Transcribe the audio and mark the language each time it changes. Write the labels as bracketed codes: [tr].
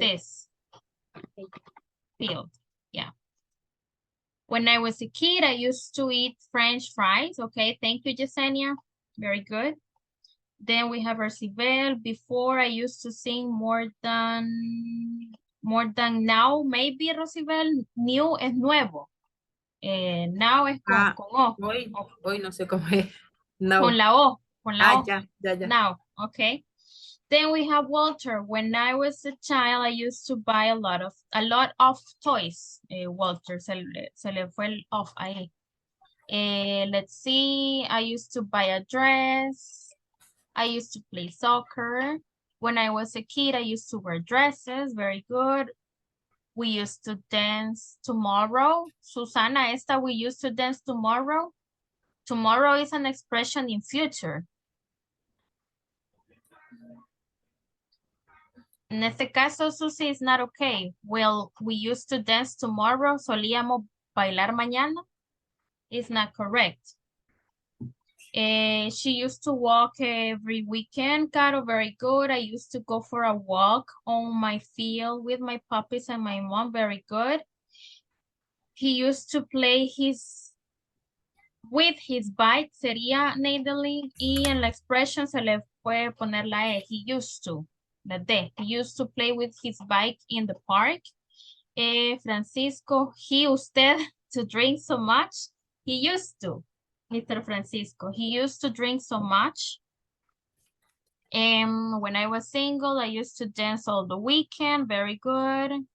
[en] this. Field, yeah. When I was a kid, I used to eat French fries. Okay, thank you, Yesenia. Very good. Then we have Arcibel. Before, I used to sing more than now. Maybe, Rosibel, new es nuevo. [es] Now es con O. Hoy no sé cómo es. No. Con la O. Con la O. Ya. [en] Now, okay. Then we have Walter. When I was a child, I used to buy a lot of toys. [es] Walter, se le fue el off ahí. [en] Let's see. I used to buy a dress. I used to play soccer. When I was a kid, I used to wear dresses. Very good. We used to dance tomorrow. Susana, we used to dance tomorrow. Tomorrow is an expression in future. [es] En este caso, [en] Susie, is not okay. Well, we used to dance tomorrow. [es] Solíamos bailar mañana. [en] It's not correct. She used to walk every weekend. Caro, very good. I used to go for a walk on my field with my puppies and my mom. Very good. He used to play with his bike. [es] Sería Neidelin. Y en la expression se le puede poner la E. [en] He used to. La D. He used to play with his bike in the park. Francisco, usted to drink so much. He used to. Mr. Francisco, he used to drink so much. When I was single, I used to dance all the weekend. Very good.